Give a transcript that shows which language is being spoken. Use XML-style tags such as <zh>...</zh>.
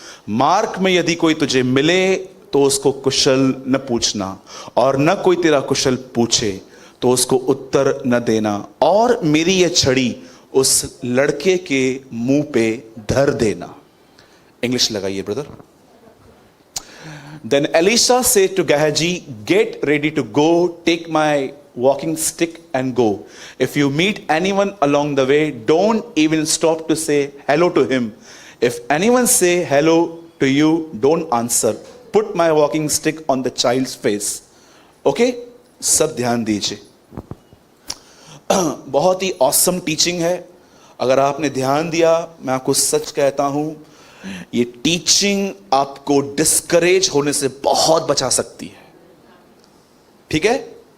<hi>मार्ग में यदि कोई तुझे मिले तो उसको कुशल न पूछना, और न कोई तेरा कुशल पूछे तो उसको उत्तर न देना, और मेरी यह छड़ी उस लड़के के मुंह पे धर देना। इंग्लिश लगाइए brother.</hi> <en>Then Elisha said to Gehazi, get ready to go, take my walking stick and go. If you meet anyone along the way, don't even stop to say hello to him. If anyone say hello to you, don't answer. Put my walking stick on the child's face. Okay?</en> <hi>सब ध्यान दीजिए। बहुत ही awesome teaching है। अगर आपने ध्यान दिया, मैं आपको सच कहता हूं, ये टीचिंग आपको डिस्करेज होने से बहुत बचा सकती है। ठीक है?</hi>